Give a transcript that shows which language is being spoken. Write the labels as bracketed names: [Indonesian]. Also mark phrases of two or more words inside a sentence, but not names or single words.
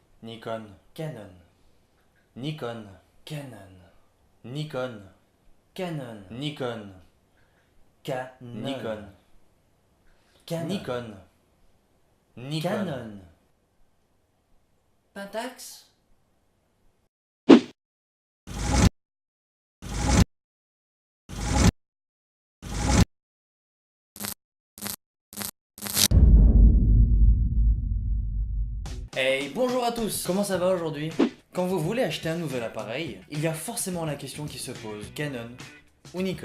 [French] Nikon, Canon, Nikon, Canon, Nikon, Canon, Nikon, Nikon, Nikon, Canon, Pentax. Hey, bonjour à tous. Comment ça va aujourd'hui? Quand vous voulez acheter un nouvel appareil, il y a forcément la question qui se pose, Canon ou Nikon?